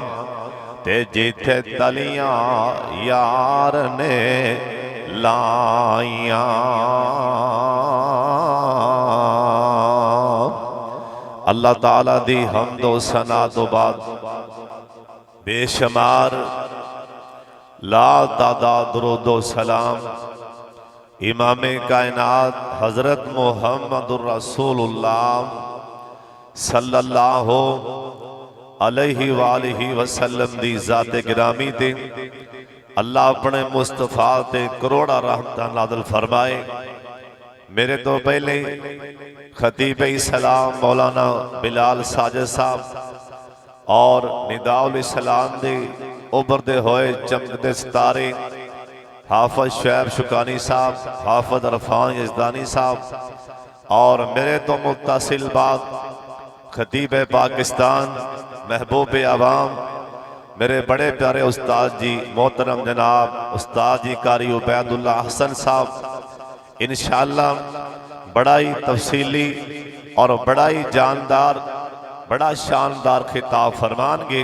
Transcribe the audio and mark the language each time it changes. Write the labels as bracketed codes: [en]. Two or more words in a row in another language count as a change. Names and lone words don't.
[pa] تے جتھے تلیاں یار نے لائیاں، اللہ تعالیٰ دی حمد و ثنا تو بعد بےشمار لا تعداد درود و سلام امام کائنات حضرت محمد رسول اللہ [ar] صلى الله عليه وآله وسلم [pa] دی ذات گرامی تے اللہ اپنے مصطفیٰ تے کروڑاں رحمتاں نازل فرمائے. میرے تو پہلے خطیب اسلام مولانا بلال ساجد صاحب اور ندائے اسلام دے ابھرتے ہوئے چمکتے ستارے حافظ شعیب شکانی صاحب، حافظ عرفان یزدانی صاحب اور میرے تو متصل بعد خطیب پاکستان محبوب عوام میرے بڑے پیارے استاد جی محترم جناب استاد جی قاری عبیداللہ حسن صاحب ان شاء اللہ بڑا ہی تفصیلی اور بڑا ہی جاندار بڑا شاندار خطاب فرمانگے.